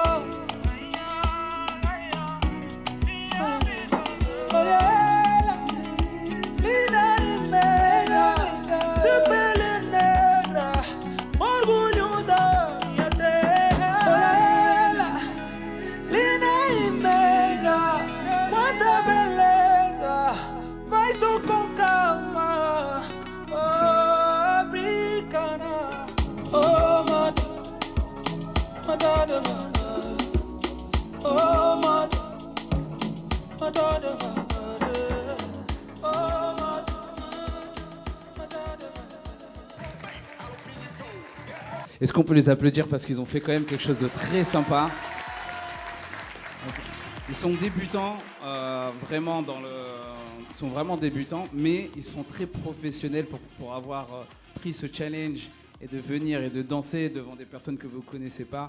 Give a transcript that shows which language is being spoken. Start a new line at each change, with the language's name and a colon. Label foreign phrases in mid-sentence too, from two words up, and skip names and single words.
Portuguese: Olha ela, linda e meiga, de pele negra, orgulho da minha terra. Olha ela, linda e meiga, quanta beleza, vai só com calma, oh, africana. Oh, madada, oh, madada, oh, madada.
French: Est-ce qu'on peut les applaudir parce qu'ils ont fait quand même quelque chose de très sympa. Ils sont débutants, vraiment ils sont vraiment débutants, mais ils sont très professionnels pour avoir pris ce challenge et de venir et de danser devant des personnes que vous ne connaissez pas.